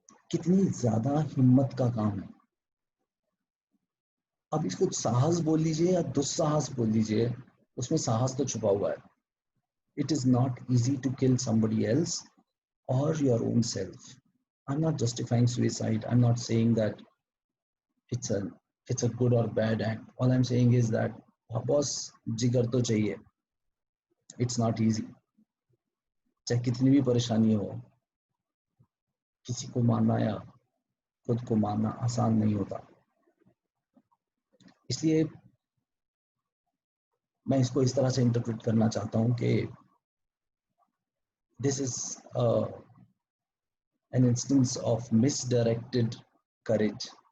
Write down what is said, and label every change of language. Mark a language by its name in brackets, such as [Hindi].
[Hindi] कितनी ज्यादा हिम्मत का काम है। अब इसको साहस बोल लीजिए या दुस्साहस बोल लीजिए, उसमें साहस तो छुपा हुआ है। [English] It is not easy to kill somebody else or your own self. I'm not justifying suicide. I'm not saying that it's a it's a good or bad act. All I'm saying is that boss [Hindi] जिगर तो चाहिए। [English] It's not easy. [Hindi] चाहे कितनी भी परेशानी हो, किसी को मारना या खुद को मारना आसान नहीं होता। इसलिए मैं इसको इस तरह से इंटरप्रेट करना चाहता हूँ कि [English] This is an instance of misdirected courage.